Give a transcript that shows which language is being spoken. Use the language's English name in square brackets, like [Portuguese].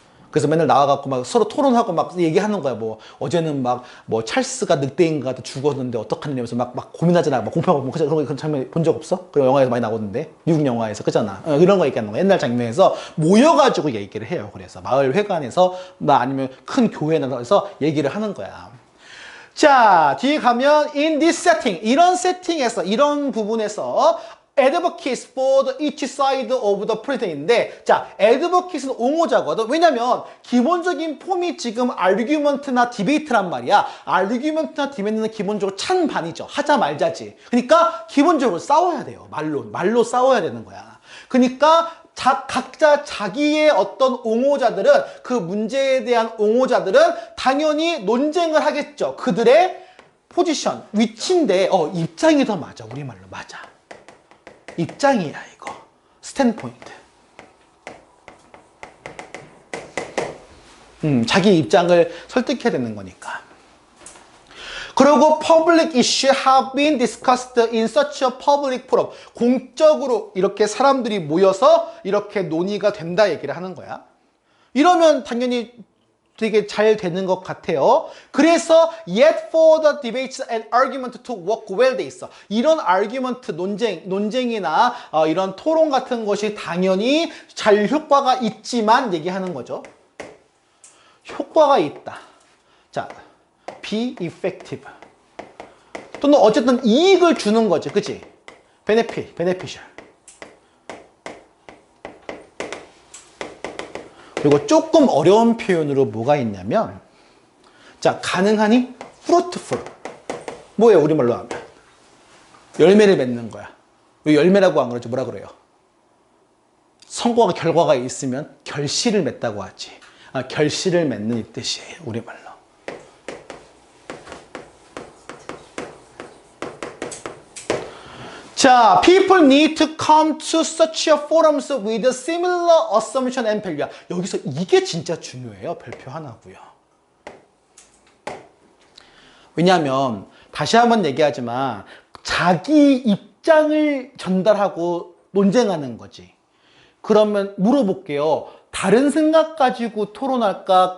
[Korean] 그래서 맨날 나와갖고 막 서로 토론하고 막 얘기하는 거야. 뭐, 어제는 막, 뭐, 찰스가 늑대인가 죽었는데 어떡하느냐 면서 막 고민하잖아. 막 공평하고, 그런 장면 본 적 없어? 그런 영화에서 많이 나오는데. 미국 영화에서. 그잖아. 이런 거 얘기하는 거야. 옛날 장면에서 모여가지고 얘기를 해요. 그래서 마을 회관에서, 아니면 큰 교회에서 얘기를 하는 거야. 자, 뒤에 가면, [English] in this setting. [Korean] 이런 세팅에서, 이런 부분에서, [English] advocates for the each side of the president [Korean] 인데, 자, advocate는 옹호자거든. 왜냐면 기본적인 폼이 지금 argument나 debate란 말이야. argument나 debate는 기본적으로 찬반이죠. 하자 말자지. 그러니까 기본적으로 싸워야 돼요. 말로 싸워야 되는 거야. 그러니까 각자 자기의 어떤 옹호자들은, 그 문제에 대한 옹호자들은 당연히 논쟁을 하겠죠. 그들의 포지션, 위치인데, 입장이 더 맞아. 우리말로 맞아. 입장이야, 이거. 스탠포인트. 자기 입장을 설득해야 되는 거니까. 그리고 [English] public issue have been discussed in such a public forum. [Korean] 공적으로 이렇게 사람들이 모여서 이렇게 논의가 된다 얘기를 하는 거야. 이러면 당연히 되게 잘 되는 것 같아요. 그래서 [English] yet for the debates and argument to work well [Korean] 돼 있어. 이런 argument, 논쟁이나 이런 토론 같은 것이 당연히 잘 효과가 있지만 얘기하는 거죠. 효과가 있다. 자, [English] be effective. [Korean] 또는 어쨌든 이익을 주는 거지. 그치? beneficial. 그리고 조금 어려운 표현으로 뭐가 있냐면, 자, 가능하니 fruitful. 뭐예요, 우리말로 하면? 열매를 맺는 거야. 왜 열매라고 안 그러죠? 뭐라 그래요? 성과가, 결과가 있으면 결실을 맺다고 하지. 결실을 맺는 이 뜻이에요, 우리말로. [English] 자, people need to come to such a forums with similar assumption and value. [Korean] 여기서 이게 진짜 중요해요. 별표 하나고요. 왜냐하면 다시 한번 얘기하지만 자기 입장을 전달하고 논쟁하는 거지. 그러면 물어볼게요. 다른 생각 가지고 토론할까?